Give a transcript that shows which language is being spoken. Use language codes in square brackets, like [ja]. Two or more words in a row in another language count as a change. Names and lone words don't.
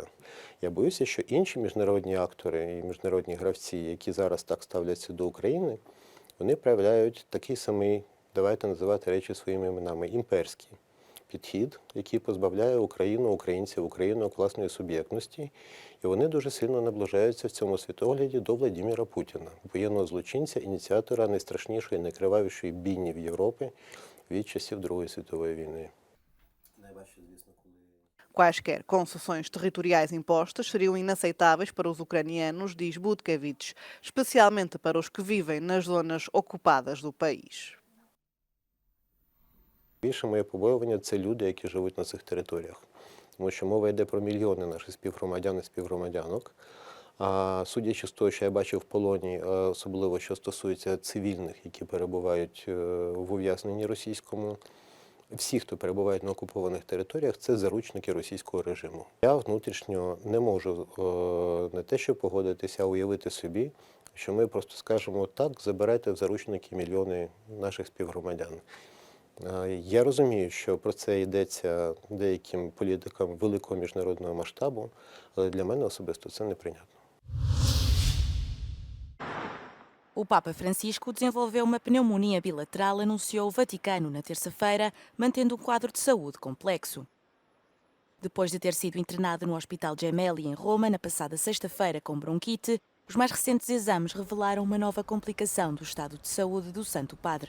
[uk] Я боюся, що інші міжнародні актори і міжнародні гравці, які зараз так ставляться до України, вони проявляють такий самий, давайте називати речі своїми іменами, імперський підхід, який позбавляє Україну, українців, Україну власної суб'єктності. І вони дуже сильно наближаються в цьому світогляді до Владимира Путіна, воєнного злочинця, ініціатора найстрашнішої, найкривавішої бійні в Європі від часів Другої світової війни. [pt] Quaisquer concessões territoriais impostas seriam inaceitáveis para os ucranianos, diz Butkiewicz, especialmente para os que vivem nas zonas ocupadas do país. [uk] Більше моє побоювання – це люди, які живуть на цих територіях. Тому що мова йде про мільйони наших співгромадян і співгромадянок. А судячи з того, що я бачив в полоні, особливо що стосується цивільних, які перебувають в ув'язненні російському, всі, хто перебувають на окупованих територіях, це заручники російського режиму. Я внутрішньо не можу не те, що погодитися, а уявити собі, що ми просто скажемо так, забирайте в заручники мільйони наших співгромадян. Я розумію, що про це йдеться деяким політикам великого міжнародного масштабу, але для мене особисто це неприйнятно. [pt] O Papa Francisco desenvolveu uma pneumonia bilateral, anunciou o Vaticano na terça-feira, mantendo um quadro de saúde complexo. Depois de ter sido internado no Hospital Gemelli, em Roma, na passada sexta-feira com bronquite, os mais recentes exames revelaram uma nova complicação do estado de saúde do Santo Padre.